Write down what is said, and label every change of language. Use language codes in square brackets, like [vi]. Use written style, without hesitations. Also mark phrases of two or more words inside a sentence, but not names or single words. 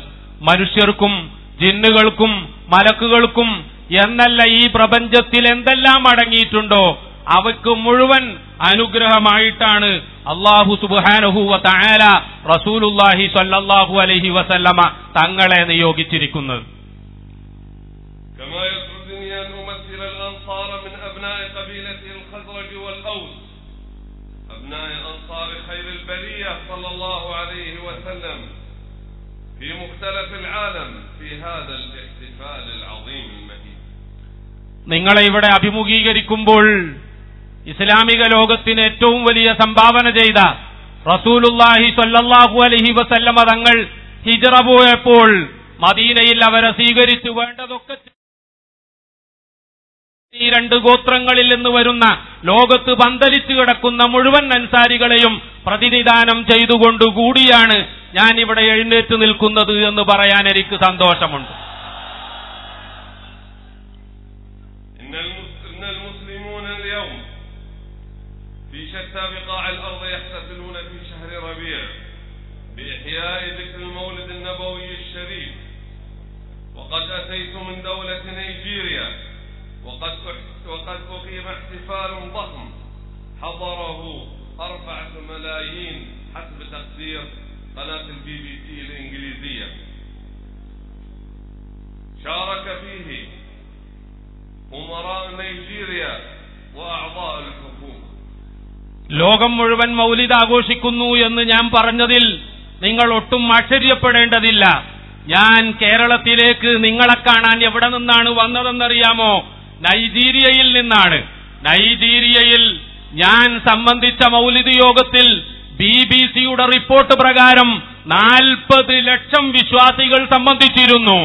[ml] മനുഷ്യർക്കും ജിന്നുകൾക്കും മലക്കുകൾക്കും എന്നല്ല, ഈ പ്രപഞ്ചത്തിൽ എന്തെല്ലാം അടങ്ങിയിട്ടുണ്ടോ അവയ്ക്ക് മുഴുവൻ അനുഗ്രഹമായിട്ടാണ് [ar] الله سبحانه وتعالى رسول الله صلى الله عليه وسلم [ml] തങ്ങളെ നിയോഗിച്ചിരിക്കുന്നത്. [ar] كما يسعدني أن أمثل الأنصار من أبناء قبيلة الخزرج والأوس أبناء أنصار خير البرية صلى الله عليه وسلم في مختلف العالم في هذا الاحتفال العظيم المهيب. [ml] നിങ്ങളെ ഇവിടെ അഭിമുഖീകരിക്കുമ്പോൾ ഇസ്ലാമിക ലോകത്തിന് ഏറ്റവും വലിയ സംഭാവന ചെയ്ത [ar] رسول الله صلى الله عليه وسلم [ml] തങ്ങൾ ഹിജ്റ പോയപ്പോൾ മദീനയിൽ അവരെ സ്വീകരിച്ചു വേണ്ടതൊക്കെ ഈ രണ്ട് ഗോത്രങ്ങളിൽ നിന്ന് വരുന്ന ലോകത്ത് പന്തലിച്ചു കിടക്കുന്ന മുഴുവൻ അൻസാരികളെയും പ്രതിനിധാനം ചെയ്തുകൊണ്ടുകൂടിയാണ് ഞാൻ ഇവിടെ എഴുന്നേറ്റ് നിൽക്കുന്നത് എന്ന് പറയാൻ എനിക്ക് സന്തോഷമുണ്ട്. [ar] شتى بقاع الأرض يحتفلون في شهر ربيع بإحياء ذكر المولد النبوي الشريف، وقد أتيت من دولة نيجيريا وقد أقيم احتفال ضخم حضره 4 ملايين حسب تقدير قناة الBBC الإنجليزية. شارك فيه أمراء نيجيريا وأعضاء الحكومة. [ml] ലോകം മുഴുവൻ മൗലിദ് ആഘോഷിക്കുന്നു എന്ന് ഞാൻ പറഞ്ഞതിൽ നിങ്ങൾ ഒട്ടും ആശ്ചര്യപ്പെടേണ്ടതില്ല. ഞാൻ കേരളത്തിലേക്ക് നിങ്ങളെ കാണാൻ എവിടെ നിന്നാണ് വന്നതെന്നറിയാമോ? നൈജീരിയയിൽ നിന്നാണ്. നൈജീരിയയിൽ ഞാൻ സംബന്ധിച്ച മൗലിദ് യോഗത്തിൽ BBC-യുടെ റിപ്പോർട്ട് പ്രകാരം 40 ലക്ഷം വിശ്വാസികൾ സംബന്ധിച്ചിരുന്നു.